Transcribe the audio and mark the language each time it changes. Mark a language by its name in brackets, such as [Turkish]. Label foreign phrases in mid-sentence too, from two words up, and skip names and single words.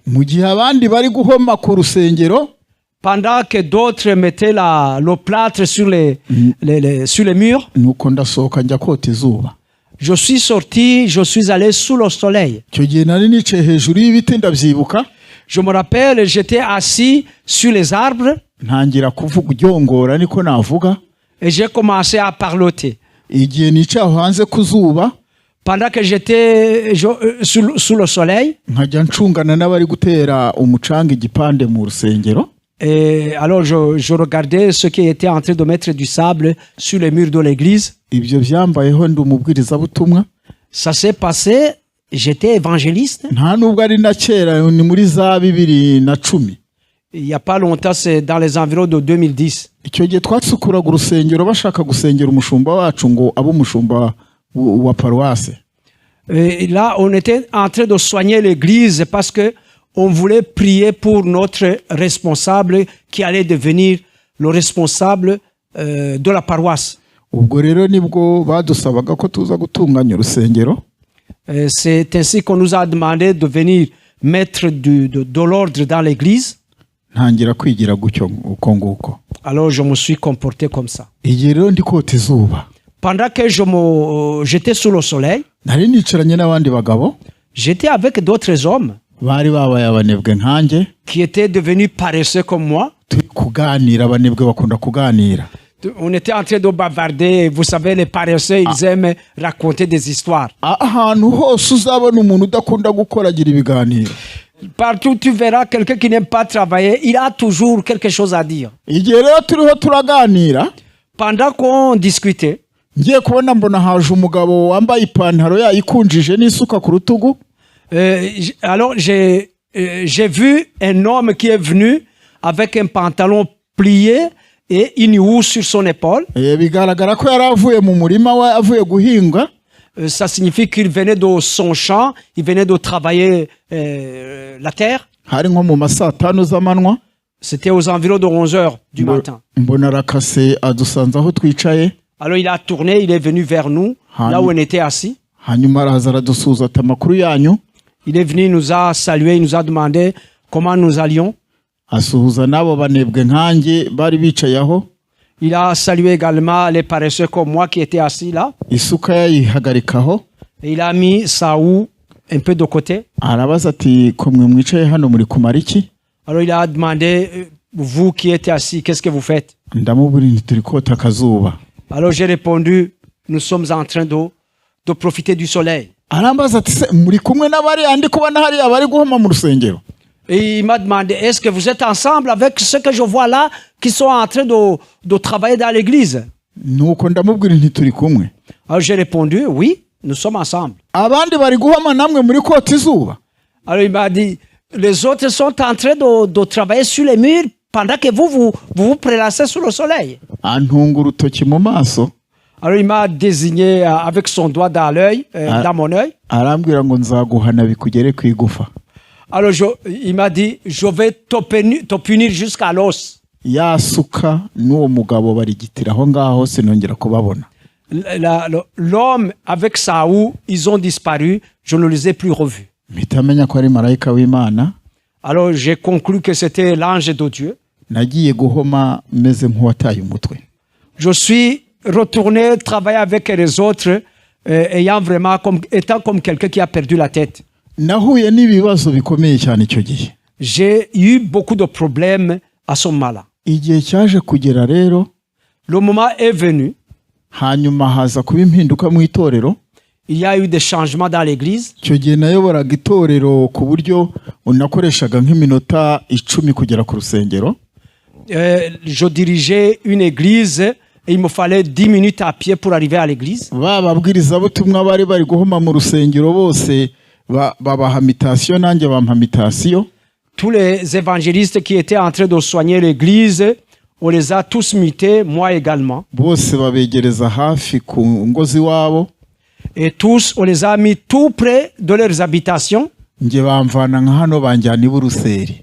[Kinyarwanda] Mu gihe abandi bari guhoma ku rusengero, [French] Pendant que d'autres mettaient le plâtre sur les murs, [Kinyarwanda] nuko ndasohoka njya kota izuba. [French] je suis sorti, je suis allé sous le soleil. [Kinyarwanda] Icyo gihe nari nicaye hejuru y'ibiti ndabyibuka. [French] Je me rappelle, j'étais assis sur les arbres [Kinyarwanda] Ntangira kuvuga uryongora niko navuga. [French] et j'ai commencé à parloter. [Kinyarwanda] Igihe nicaye aho hanze ku zuba, [French] Pendant que j'étais sous le soleil, [Kinyarwanda] nkajya ncungana n'abari gutera umucanga igipande mu rusengero. [French] et alors je regardais ceux qui étaient en train de mettre du sable sur les murs de l'église. [Kinyarwanda] Ibyo byambayeho ndi umubwirizabutumwa. [French] Ça s'est passé, j'étais évangéliste. [Kinyarwanda] Nta nubwo ari na kera, ni muri za 2010. [French] Il n'y a pas longtemps, c'est dans les environs de 2010. [Kinyarwanda] Icyo gihe twasukuraga urusengero bashaka gusengera umushumba wacu ngo abe umushumba wa paroisse. [French] Et là, on était en train de soigner l'église parce que on voulait prier pour notre responsable qui allait devenir le responsable de la paroisse. [Kinyarwanda] Ubwo rero nibwo badusabaga ko tuza gutunganya urusengero. [French] C'est ainsi qu'on nous a demandé de venir mettre de l'ordre dans l'église. [Kinyarwanda] Ntangira kwigira gutyo uko nguko. [French] Alors je me suis comporté comme ça. [Kinyarwanda] Igihe rero ndi kota izuba, [French] Pendant que j'étais sous le soleil, [Kinyarwanda] nari nicaranye n'abandi bagabo [French] j'étais avec d'autres hommes [Kinyarwanda] bari babaye abanebwe nkanjye, [French] qui étaient devenus paresseux comme moi. [Kinyarwanda] turi kuganira. Abanebwe bakunda kuganira. [French] On était en train de bavarder. Vous savez, les paresseux, ils aiment raconter des histoires. [Kinyarwanda] Ahantu hose uzabona umuntu udakunda gukora agira ibiganiro. [French] Partout tu verras quelqu'un qui n'aime pas travailler, il a toujours quelque chose à dire. [Kinyarwanda] Igihe rero turiho turaganira, [French] Pendant qu'on discutait, [Kinyarwanda] ngiye kubona mbona haje umugabo wambaye ipantaro yayikunjije n'isuka ku rutugu. [French] alors j'ai vu un homme qui est venu avec un pantalon plié et une housse sur son épaule. [Kinyarwanda] Bigaragara ko yari avuye mu murima we avuye guhinga. [French] Ça signifie qu'il venait de son champ, il venait de travailler la terre. [Kinyarwanda] Hari nko mu ma saa 5 z'amanywa. [French] C'était aux environs de 11 heures du matin. [Kinyarwanda] Mbona arakase adusanze aho twicaye. [French] Alors il a tourné, il est venu vers nous, là où on était assis. [Kinyarwanda] Hanyuma araza aradusuza ati amakuru yanyu. [French] Il est venu, il nous a salué, il nous a demandé comment nous allions. [Kinyarwanda] Asuhuza n'abo banebwe nkanjye bari bicaye aho. [French] Il a salué également les paresseux comme moi qui étaient assis là. [Kinyarwanda] Isuka yayihagarikaho. [French] Et il a mis sa houe un peu de côté. [Kinyarwanda] Arabaza ati ko mwe mwicaye hano muri kumara iki? [French] Alors il a demandé, vous qui êtes assis, qu'est-ce que vous faites? [Kinyarwanda] Ndamubwira nti turi kota akazuba. [French] Alors j'ai répondu, nous sommes en train de profiter du soleil. [Kinyarwanda] Arambaza ati se muri kumwe n'abari andi kubona hari abari guhoma mu rusengero. [French] Et il m'a demandé, est-ce que vous êtes ensemble avec ceux que je vois là qui sont en train de travailler dans l'église? [Kinyarwanda] Nuko ndamubwira nti turi kumwe. [French] Alors j'ai répondu, oui, nous sommes ensemble. [Kinyarwanda] Abandi bari guhoma namwe muri kota izuba. [French] Alors il m'a dit, les autres sont en train de travailler sur les murs pendant que vous prélassez sous le soleil. [Kinyarwanda] Antunga urutoki mu maso. [French] Alors il m'a désigné avec son doigt dans l'œil, dans mon œil. [Kinyarwanda] Arambwira ngo nzaguhana bikugere ku igufa. [French] Alors il m'a dit, je vais te punir jusqu'à l'os. [Kinyarwanda] Yasuka n'uwo mugabo barigitira aho ngaho sinongera kubabona. [French] l'homme avec Saoul, ils ont disparu, je ne les ai plus revus. [Kinyarwanda] mpita menya ko ari marayika w'Imana. [French] Alors j'ai conclu que c'était l'ange de Dieu. [Kinyarwanda] Nagiye guhoma meze nk'uwataye umutwe. [French] Je suis retourné travailler avec les autres, étant comme quelqu'un qui a perdu la tête. [Kinyarwanda] Nahuye n'ibibazo bikomeye cyane icyo gihe. [French] J'ai eu beaucoup de problèmes à ce moment-là. [Kinyarwanda] Igihe cyaje kugera rero, [French] Le moment est venu, [Kinyarwanda] hanyuma haza kuba impinduka mu itorero. [French] il y a eu des changements dans l'église. [Kinyarwanda] Icyo gihe nayoboraga itorero ku buryo unakoreshaga nk'iminota 10 kugera ku rusengero. [French] Je dirigeais une église et il me fallait 10 minutes à pied pour arriver à l'église. [Kinyarwanda] Bababwirizabutumwa bari bari guhoma mu rusengero bose babaha mitation, nanjye bampa mitation. [French] Tous les évangélistes qui étaient en train de soigner l'église, on les a tous mutés, moi également. [Kinyarwanda] Bose babegereza hafi ku ngo ziwabo. [French] Et tous, on les a mis tout près de leurs habitations. [Kinyarwanda] Nge bamvana nka hano banjyana i Buruseli.